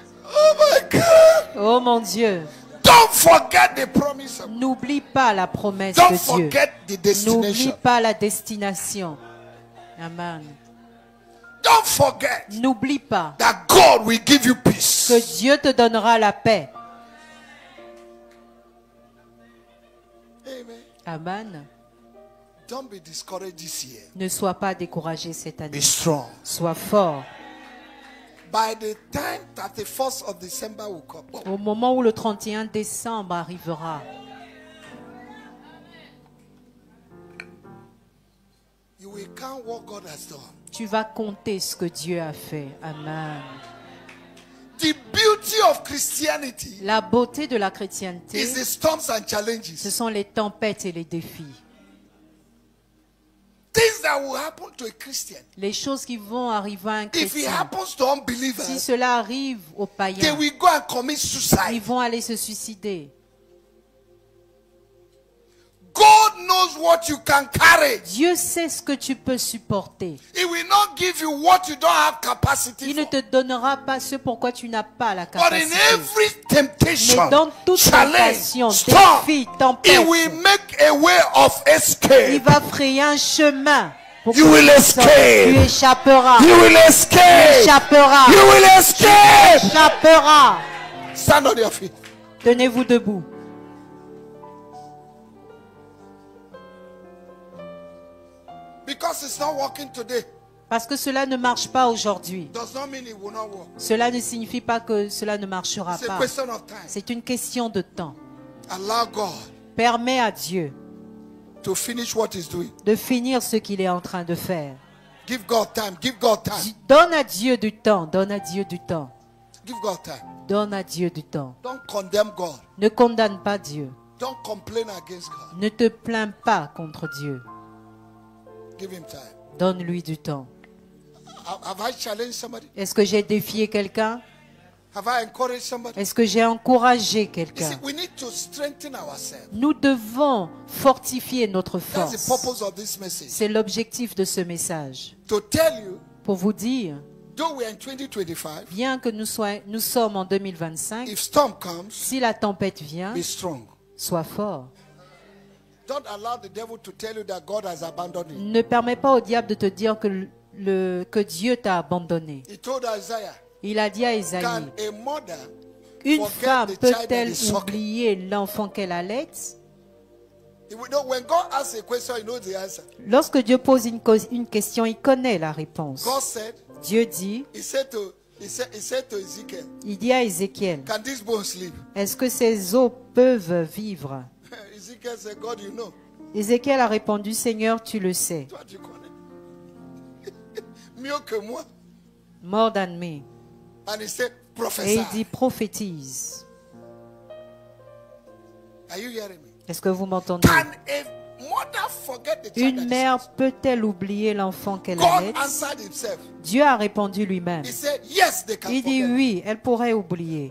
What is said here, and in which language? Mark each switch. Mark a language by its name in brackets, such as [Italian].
[English] Oh my God. [French] Oh mon Dieu. [English] Don't forget the promise. [French] N'oublie pas la promesse [English] Don't [French] de Dieu. [English] Forget the destination. [French] N'oublie pas la destination. Amen. [English] Don't forget. [French] N'oublie pas [English] that God will give you peace. [French] Que Dieu te donnera la paix. Amen. Amen. [English] Don't be discouraged this year. [French] Ne sois pas découragé cette année. [English] Be strong. [French] Sois fort. [English] By the time 31st of December will come. [French] Au moment où le 31 décembre arrivera, [English] you will count what God has done. [French] Tu vas compter ce que Dieu a fait. Amen. [English] The beauty of Christianity, [French] la beauté de la chrétienté, [English] is the storms and challenges. [French] Ce sont les tempêtes et les défis. [English] Things that will happen to a Christian. [French] Les choses qui vont arriver à un chrétien. [English] If it happens to unbelievers, [French] si cela arrive aux païens, [English] they will go and commit suicide. [French] Ils vont aller se suicider. [English] God knows what you can carry. [French] Dieu sait ce que tu peux supporter. [English] He will not give you what you don't have capacity [French] Il ne te donnera pas ce pourquoi tu n'as pas la [English] But [French] capacité. [English] in every temptation, [French] Mais dans toute tentation, [English] storm, [French] défi, tempête, [English] He will make a way of escape. [French] Il va frayer un chemin. Pour [English] You will escape. [French] Tu échapperas. [English] You will escape. [French] Tu échapperas. [English] You will escape. [French] Tu échapperas. [English] Stand on your feet. [French] Tenez-vous debout. [English] Because it's not working today. [French] Parce que cela ne marche pas aujourd'hui. [English] Does not mean it will not work. [French] Cela ne signifie pas que cela ne marchera [English] It's a [French] pas. [English] question of time. [French] C'est une question de temps. [English] Allow God [French] Permets à Dieu [English] to finish what he's doing. [French] de finir ce qu'il est en train de faire. [English] Give God time. Give God time. [French] Donne à Dieu du temps. Donne à Dieu du temps. [English] Give God time. [French] Donne à Dieu du temps. [English] Don't condemn God. [French] Ne condamne pas Dieu. [English] Don't complain against God. [French] Ne te plains pas contre Dieu. [English] Give him time. [French] Donne-lui du temps. [English] Have I challenged somebody? [French] Est-ce que j'ai défié quelqu'un? [English] Have I encouraged somebody? [French] Est-ce que j'ai encouragé quelqu'un? [English] We need to strengthen ourselves. [French] Nous devons fortifier notre [English] That's the [French] force. [English] purpose of this message. [French] C'est l'objectif de ce message. [English] To tell you, [French] pour vous dire, [English] though we are in 2025, [French] bien que nous sommes en 2025, [English] if storm comes, [French] si la tempête vient, [English] be strong. [French] Sois fort. [English] Don't allow the devil to tell you that God has abandoned you. [French] Ne permets pas au diable de te dire que Dieu t'a abandonné. [English] He told Isaiah, [French] il a dit à Isaïe, [English] can a mother [French] une femme peut-elle oublier l'enfant qu'elle allait? [English] When God asks a question, he knows the answer. [French] Lorsque Dieu pose une question, il connaît la réponse. [English] God said, [French] Dieu dit, [English] he said to Ezekiel, [French] il dit à Ézéchiel, [English] can these bones live? [French] Est-ce que ces os peuvent vivre? [English] Ezekiel said, God, you know. [French] Ézéchiel a répondu, Seigneur, tu le sais. Toi, tu connais. Mieux que moi. [English] More than me. And he said, prophesy. [French] Et il dit, prophétise. [English] Are you hearing me? [French] Est-ce que vous m'entendez? [English] Can a mother forget the child? [French] Une mère peut-elle oublier l'enfant qu'elle [English] God [French] allait? [English] answered himself. [French] Dieu a répondu lui-même. [English] He said, yes, they can [French] Il dit [English] forget. [French] oui, elle pourrait oublier.